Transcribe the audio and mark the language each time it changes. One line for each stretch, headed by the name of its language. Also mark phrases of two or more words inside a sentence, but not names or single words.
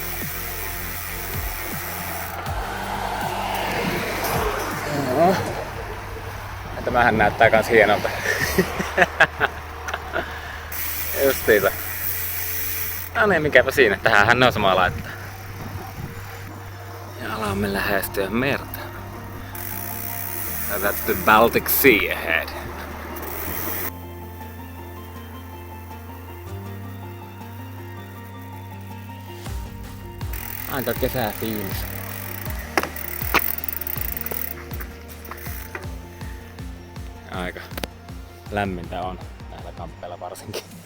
Finnish: Tämähän näyttää kans hienolta. Justiinsa. No niin, mikäpä siinä. Tähänhän ne on sama laittaa. Ja alamme lähestyä merta.
English: That's the Baltic Sea ahead.
Finnish: Aika kesäfiilis. Aika lämmintä on näillä kamppeilla varsinkin.